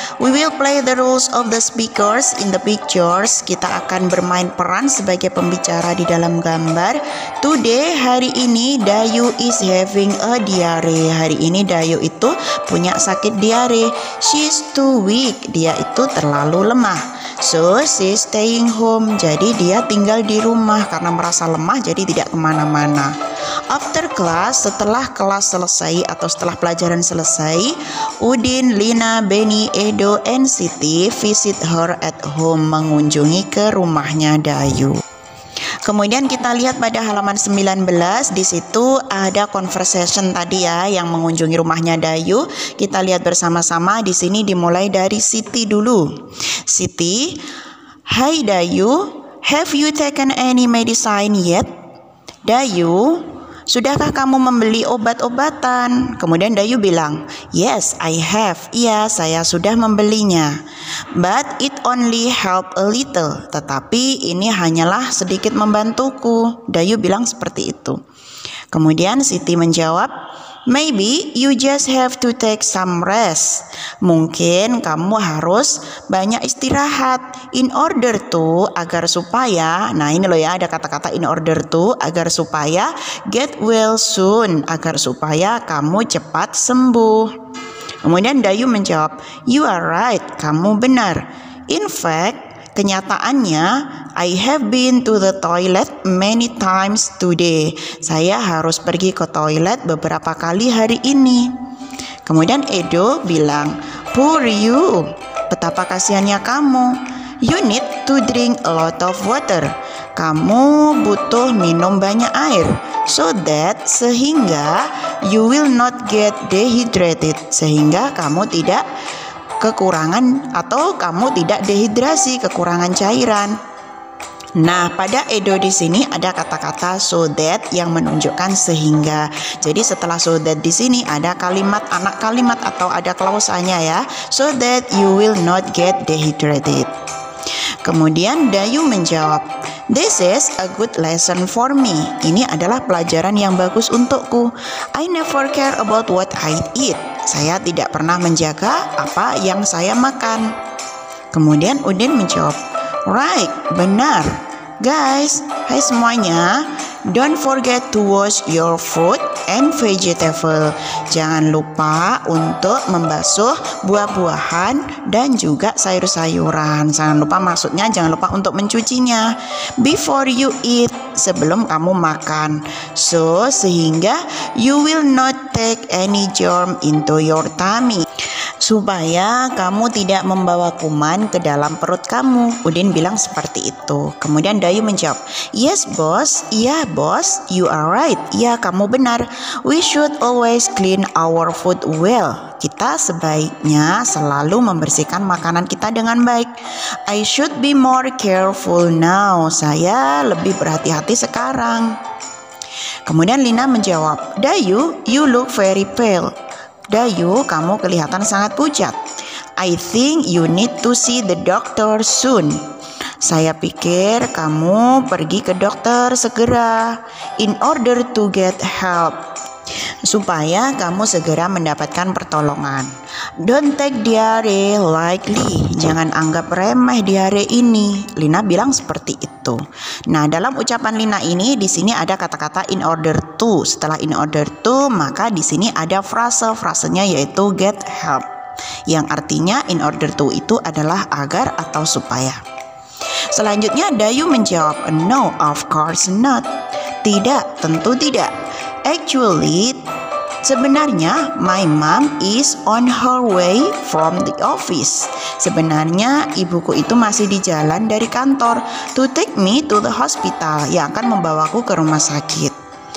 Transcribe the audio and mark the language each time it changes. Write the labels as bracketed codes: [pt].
[en] We will play the roles of the speakers in the pictures. [id] Kita akan bermain peran sebagai pembicara di dalam gambar. [en] Today, [id] hari ini [en] Dayu is having a diare. [id] Hari ini Dayu itu punya sakit diare. [en] She's too weak. [id] Dia itu terlalu lemah. [en] So she's staying home. [id] Jadi dia tinggal di rumah karena merasa lemah, jadi tidak kemana-mana. [en] After class, [id] setelah kelas selesai atau setelah pelajaran selesai, Udin, Lina, Benny, Edo, and Siti [en] visit her at home, [id] mengunjungi ke rumahnya Dayu. Kemudian kita lihat pada halaman 19, di situ ada conversation tadi ya yang mengunjungi rumahnya Dayu. Kita lihat bersama-sama. Di sini dimulai dari Siti dulu. [en] Siti, "Hai Dayu, have you taken any medicine yet?" [id] Dayu, "Sudahkah kamu membeli obat-obatan?" Kemudian Dayu bilang, [en] "Yes, I have." [id] Iya, saya sudah membelinya. [en] "But it only help a little." [id] Tetapi ini hanyalah sedikit membantuku. Dayu bilang seperti itu. Kemudian Siti menjawab, [en] "Maybe you just have to take some rest." [id] Mungkin kamu harus banyak istirahat. In order to, agar supaya, nah ini loh ya, ada kata-kata in order to, agar supaya, [en] get well soon, [id] agar supaya kamu cepat sembuh. Kemudian Dayu menjawab, [en] "You are right, [id] kamu benar. [en] In fact, [id] kenyataannya, [en] I have been to the toilet many times today." [id] Saya harus pergi ke toilet beberapa kali hari ini. Kemudian Edo bilang, [en] "Poor you, [id] betapa kasihannya kamu. [en] You need to drink a lot of water." [id] Kamu butuh minum banyak air. [en] So that, [id] sehingga, [en] you will not get dehydrated. [id] Sehingga kamu tidak kekurangan atau kamu tidak dehidrasi, kekurangan cairan. Nah, pada Edo di sini ada kata-kata so that yang menunjukkan sehingga. Jadi setelah so that di sini ada kalimat anak kalimat atau ada klausanya ya. [en] So that you will not get dehydrated. [id] Kemudian Dayu menjawab, [en] "This is a good lesson for me." [id] Ini adalah pelajaran yang bagus untukku. [en] I never care about what I eat. [id] Saya tidak pernah menjaga apa yang saya makan. Kemudian Udin menjawab, "Right, benar. [en] Guys, [id] hai semuanya, [en] don't forget to wash your fruit and vegetable. [id] Jangan lupa untuk membasuh buah-buahan dan juga sayur-sayuran. Jangan lupa, maksudnya jangan lupa untuk mencucinya. [en] Before you eat, [id] sebelum kamu makan. [en] So, [id] sehingga [en] you will not take any germ into your tummy." [id] Supaya kamu tidak membawa kuman ke dalam perut kamu. Udin bilang seperti itu. Kemudian Dayu menjawab, "Yes bos, iya bos, [en] you are right. [id] Ya, kamu benar. [en] We should always clean our food well. [id] Kita sebaiknya selalu membersihkan makanan kita dengan baik. [en] I should be more careful now. [id] Saya lebih berhati-hati sekarang." Kemudian Lina menjawab, "Dayu, [en] you look very pale." [id] Dayu, kamu kelihatan sangat pucat. [en] I think you need to see the doctor soon. [id] Saya pikir kamu pergi ke dokter segera. [en] In order to get help. [id] Supaya kamu segera mendapatkan pertolongan. [en] Don't take diare lightly. [id] Jangan anggap remeh diare ini. Lina bilang seperti itu. Nah, dalam ucapan Lina ini di sini ada kata-kata in order to. Setelah in order to, maka di sini ada frasenya yaitu get help. Yang artinya in order to itu adalah agar atau supaya. Selanjutnya Dayu menjawab, [en] "No, of course not." [id] Tidak, tentu tidak. [en] Actually, [id] sebenarnya [en] my mom is on her way from the office. [id] Sebenarnya ibuku itu masih di jalan dari kantor [en] to take me to the hospital, [id] yang akan membawaku ke rumah sakit.